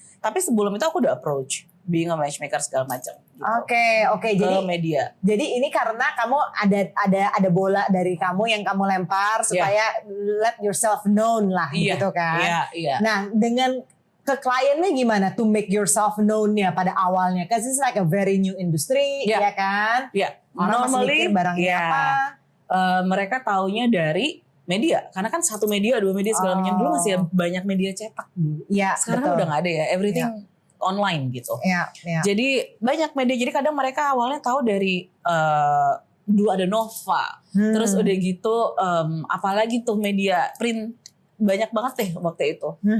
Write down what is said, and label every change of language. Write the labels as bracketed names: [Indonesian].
[Indonesian] Tapi sebelum itu aku udah [English] approach being a matchmaker [Indonesian] segala macam. Gitu. Oke. Jadi media. Jadi ini karena kamu ada bola dari kamu yang kamu lempar supaya [English] let yourself known [Indonesian] lah, gitu kan? Iya. Nah, dengan ke kliennya gimana [English] to make yourself known- [Indonesian] nya pada awalnya? [English] Because it's like a very new industry, [Indonesian] ya kan? Iya. Orang masih mikir barangnya apa? Mereka taunya dari media, karena kan satu media, dua media segala macam. Dulu masih banyak media cetak dulu. Iya. Sekarang kan udah nggak ada ya, [English] everything online [Indonesian] gitu. Iya. Jadi banyak media. Jadi kadang mereka awalnya tahu dari dulu ada Nova, terus udah gitu apalagi tuh media print banyak banget deh waktu itu.